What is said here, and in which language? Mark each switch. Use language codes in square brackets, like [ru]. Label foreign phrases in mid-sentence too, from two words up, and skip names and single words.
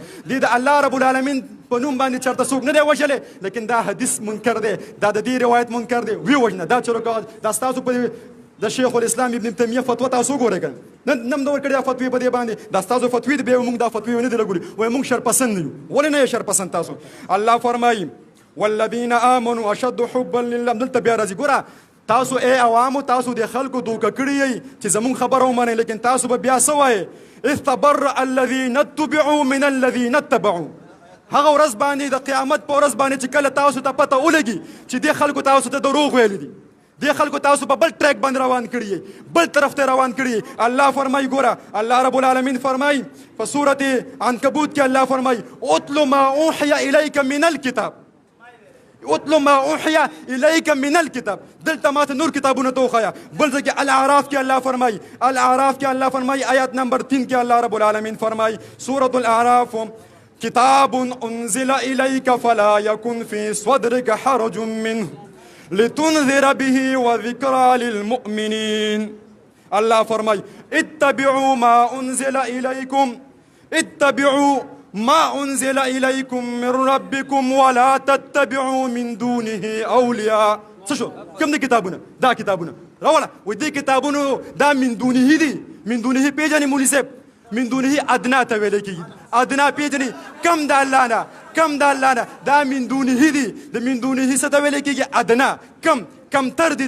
[ps] دی د الله رب العالمین په نوم باندې چرته څوک نه دی وژلی، لیکن دا حدیث منکر دی، دا د دې روایت منکر دی، وی وژنه دا چلو دا ستاسو په د شیخ الاسلام ابن تیمیه فتوا تاسو وګورئ کنه نن دا ورکړی فتوی په دې باندې دا ستاسو فتوی دی به موږ دا فتوی نه دی لګولي وای موږ شرپسند یو. ولې نه شرپسند تاسو؟ الله فرمایي [ar] والذین آمنوا اشد حبا لله. [ps] دلته بیا راځي ګوره تاسو ای عوامو تاسو د خلکو دوکه کړی یئ چې زمونږ خبره ومنئ، لیکن تاسو به بیا څه وایئ؟ [ar] اذ تبرأ الذین اتبعوا من الذین اتبعوا. [ps] هغه ورځ باندې د قیامت په ورځ باندې چې کله تاسو ته پته ولګي چې دې خلکو تاسو ته دروغ ویلي دي، دې خلکو تاسو په بل ټریک باندې روان کړي، بل طرف ته روان کړي. الله فرمایي ګوره الله رب العالمین فرمایي په سورة عنکبوت کې الله فرمایي [ar] اتل ما اوحي الیک من الکتاب، اتل ما اوحي الیک من الکتاب. [ps] دلته ماته نور کتابونه ته وښایه. بل ځای کې الاعراف کې الله فرمایي، الاعراف کې الله فرمایي آیات نمبر 3 کې الله رب العالمین فرمایي سورة الاعراف [ar] کتاب انزل الیک فلا یکن فی صدرک حرج منه لتنذر به وذكرى للمؤمنين. [ps] الله فرمای [ar] اتبعوا ما انزل اليكم، اتبعوا ما انزل اليكم من ربكم ولا تتبعوا من دونه اولیاء. [ps] څه شو کوم دي کتابونه؟ دا کتابونه راوړه و دې کتابونو دا [ar] من دونه [ps] دي. [ar] من دونه [ps] پیژنې مولوي صاحب؟ [ar] من دونه [ps] ادنا ته ویل کېږي. ادنا پیژنې کم د الله نه، کم د الله نه. دا [ar] من دونه [ps] دي. د [ar] من دونه [ps] څه ته ویل کېږي؟ ادنا کم تر دي.